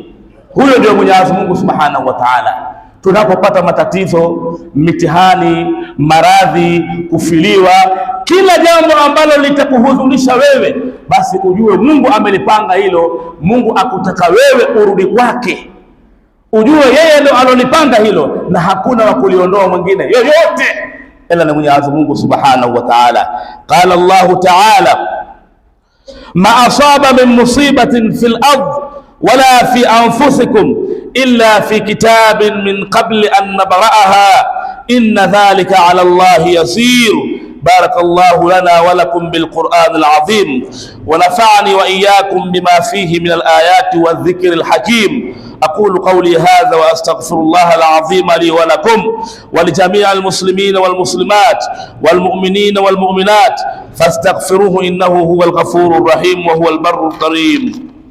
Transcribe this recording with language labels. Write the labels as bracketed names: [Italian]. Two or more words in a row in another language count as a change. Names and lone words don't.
[Swahili] Huyo ndio Mwenyezi Mungu [Arabic] سبحانه وتعالى. [Swahili] Tunapopata matatizo, mitihani, maradhi, kufiliwa, kila jambo ambalo litakuhuzunisha wewe, basi ujue Mungu amelipanga hilo. Mungu akutaka wewe urudi kwake, ujue yeye ndio alolipanga hilo, na hakuna wa kuliondoa mwingine yoyote ila ni Mwenyezi Mungu [Arabic] سبحانه وتعالى. قال الله تعالى ما أصاب من مصيبة في الأرض ولا في أنفسكم إلا في كتاب من قبل أن نبرأها إن ذلك على الله يسير. بارك الله لنا ولكم بالقرآن العظيم ونفعني وإياكم بما فيه من الآيات والذكر الحكيم. أقول قولي هذا وأستغفر الله العظيم لي ولكم ولجميع المسلمين والمسلمات والمؤمنين والمؤمنات فاستغفروه إنه هو الغفور الرحيم وهو البر الكريم.